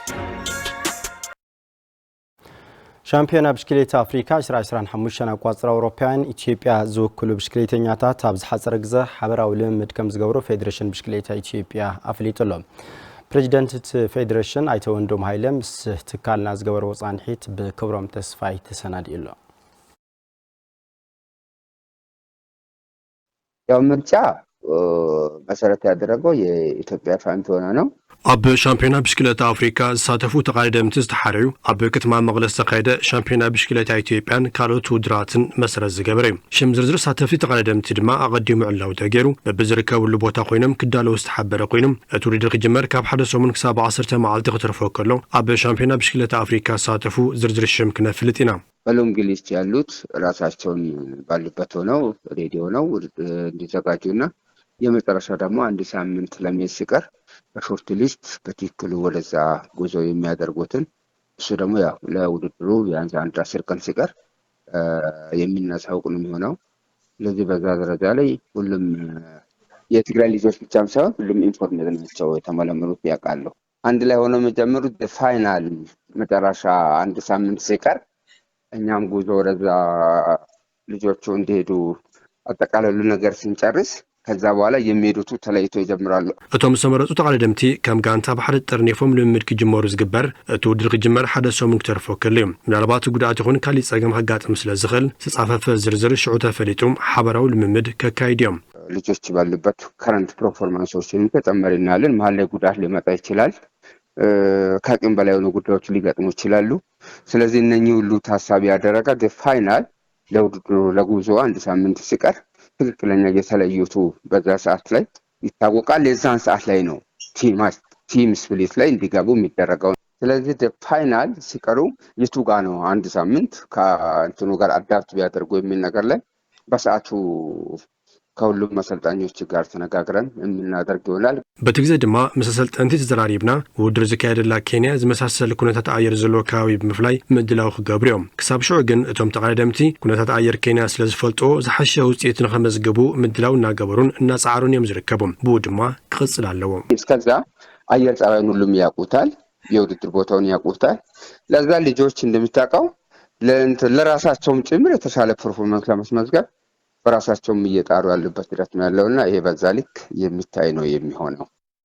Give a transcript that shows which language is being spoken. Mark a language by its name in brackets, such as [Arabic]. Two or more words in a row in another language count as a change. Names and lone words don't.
[Tigrinya] ሻምፒዮና ብሽክሌት አፍሪካ 2025 አቋጽራ አውሮፓውያን ኢትዮጵያ ዝወክሉ ብሽክሌተኛታት ኣብ ዝሓፀረ ግዜ ሓበራዊ ልምምድ ከም ዝገብሩ ፌደሬሽን ብሽክሌት ኢትዮጵያ ኣፍሊጡሎም ፕሬዚደንት ፌደሬሽን ኣይተ ወንዶም ሃይለ ምስ ትካልና ዝገበሩ ጻንሒት ብክብሮም ተስፋይ ተሰናዲኡሎ [Amharic] ያው ምርጫ መሰረት ያደረገው የኢትዮጵያ ሻምፒዮና ነው [Tigrinya] ኣብ ሻምፒዮና ብሽክሌት አፍሪካ ዝሳተፉ ተቃዳደምቲ ዝተሓረዩ ኣብ ከተማ መቐለ ዝተኻየደ ሻምፒዮና ብሽክሌት ኢትዮጵያን ካልኦት ውድድራትን መሰረት ዝገበረ ሽም ዝርዝር ሳተፍቲ ተቃዳደምቲ ድማ ኣቐዲሙ ዕላው ተገይሩ በብዝርከብሉ ቦታ ኮይኖም ክዳለው ዝተሓበረ ኮይኖም እቲ ውድድር ክጅመር ካብ ሓደ ሰሙን ክሳብ 10 መዓልቲ ክትረፈ ከሎ ኣብ ሻምፒዮና ብሽክሌት አፍሪካ ዝሳተፉ ዝርዝር ሽም ክነፍልጥ ኢና [Amharic] በሎንግሊስት ያሉት ራሳቸውን ባሉበት ሆነው ሬዲ ሆነው እንዲዘጋጁና የመጨረሻ ደግሞ አንድ ሳምንት ለሚሄድ ሲቀር [English] short list [Amharic] በትክክል ወደዛ ጉዞ የሚያደርጉትን እሱ ደግሞ ያው ለውድድሩ ቢያንስ አንድ 10 ቀን ሲቀር የሚናሳውቅ ነው የሚሆነው ለዚህ በዛ ደረጃ ላይ ሁሉም የትግራይ ልጆች ብቻም ሳይሆን ሁሉም ኢንፎርሜድ ናቸው የተመለመሉት ያውቃሉ። አንድ ላይ ሆኖ መጀመሩት ፋይናል መጨረሻ አንድ ሳምንት ሲቀር እኛም ጉዞ ወደዛ ልጆቹ እንዲሄዱ አጠቃላዩ ነገር ስንጨርስ ከዛ በኋላ የሚሄዱት ተለይቶ ይጀምራሉ። [Tigrinya] እቶም ሰመረጡ ተቃለደምቲ ከም ጋንታ ባሕሪ ጠርኔፎም ልምምድ ክጅመሩ ዝግበር እቲ ውድድር ክጅመር ሓደ ሰሙን ክተርፎ ከልዩ ምናልባት ጉድኣት ይኹን ካሊእ ፀገም ከጋጥም ስለ ዝኽእል ዝተፃፈፈ ዝርዝር ሽዑ ተፈሊጡም ሓበራዊ ልምምድ ከካይድ እዮም። [Amharic] ልጆች ባሉበት [English] current performances [Amharic] ተጨማሪ እናያለን። መሀል ላይ ጉዳት ሊመጣ ይችላል። ከአቅም በላይ የሆኑ ጉዳዮች ሊገጥሙ ይችላሉ። ስለዚህ እነኚህ ሁሉ ታሳቢ ያደረገ ፋይናል ለውድድሩ ለጉዞ አንድ ሳምንት ሲቀር ትክክለኛ የተለዩቱ በዛ ሰዓት ላይ ይታወቃል። የዛን ሰዓት ላይ ነው [English] team split [Amharic] ላይ እንዲገቡ የሚደረገው። ስለዚህ ፋይናል ሲቀሩ የቱ ጋ ነው አንድ ሳምንት ከእንትኑ ጋር አዳፕት ቢያደርጉ የሚል ነገር ላይ በሰዓቱ ከሁሉም መሰልጣኞች ጋር ተነጋግረን የምናደርግ ይሆናል። [Tigrinya] በቲ ግዜ ድማ ምስ አሰልጠንቲ ተዘራሪብና ውድድር ዝካየደላ ኬንያ ዝመሳሰል ኩነታት ኣየር ዘለዎ ከባቢ ብምፍላይ ምድላው ክገብሩ እዮም። ክሳብ ሽዑ ግን እቶም ተቃለደምቲ ኩነታት ኣየር ኬንያ ስለ ዝፈልጦ ዝሓሸ ውፅኢት ንኸመዝገቡ ምድላው እናገበሩን እናፃዕሩን እዮም ዝርከቡ። ብኡ ድማ ክቕፅል ኣለዎ። [Amharic] እስከዛ አየር ጸባዩን ሁሉም ያውቁታል፣ የውድድር ቦታውን ያውቁታል። ለዛ ልጆች እንደምታውቀው ለራሳቸውም ጭምር የተሻለ ፐርፎርማንስ ለማስመዝገብ በራሳቸውም እየጣሩ ያሉበት ሂደት ነው ያለውና ይሄ በዛ ልክ የሚታይ ነው የሚሆነው።